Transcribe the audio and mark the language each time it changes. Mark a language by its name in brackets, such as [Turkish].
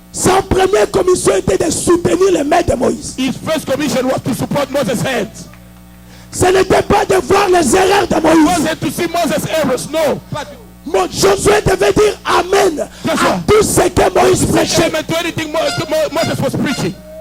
[French] sa première commission était de soutenir les mains de Moïse. [English] His first commission was to support Moses' hands. [French] Ce n'était pas de voir les erreurs de Moïse. [English] Wasn't to see Moses' errors. No. [French] Josué devait dire Amen à tout ce que Moïse prêchait. [English] Amen to anything Moses was preaching.